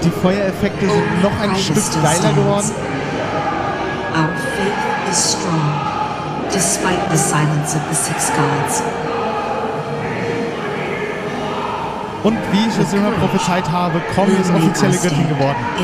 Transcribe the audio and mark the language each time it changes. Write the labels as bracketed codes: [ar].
[de] Die Feuereffekte sind noch ein Stück geiler geworden. [en] Our faith is strong, despite the silence of the six gods. [de] Und wie ich es immer prophezeit habe, Com ist offizielle Göttin geworden.